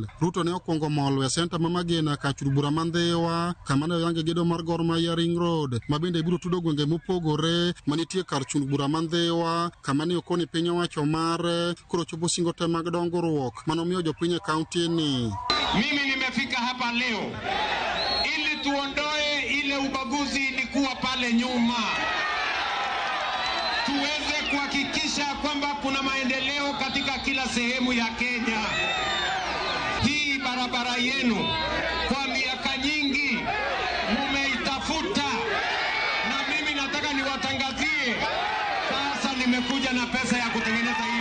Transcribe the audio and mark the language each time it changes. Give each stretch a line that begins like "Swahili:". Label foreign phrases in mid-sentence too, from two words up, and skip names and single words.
Luo (Kenya and Tanzania): Ruto ne okwongo molo e senta ma Magena ka chud bura Mandhewa kama ne oyange gedo mar Gor Mahia Ring Road ma bende biro tudo gwenge mopogore manitie kar chud bura Mandhewa kama ne okoni piny owacho mare koro chopo singo te mag dongruok manomiyo jopiny e kaunti ni.
Swahili: Mimi nimefika hapa leo ili tuondoe ile ubaguzi ilikuwa pale nyuma, tuweze kuhakikisha kwamba kuna maendeleo katika kila sehemu ya Kenya. Hii barabara yenu kwa miaka nyingi mumeitafuta, na mimi nataka niwatangazie sasa nimekuja na pesa ya kutengeneza hii.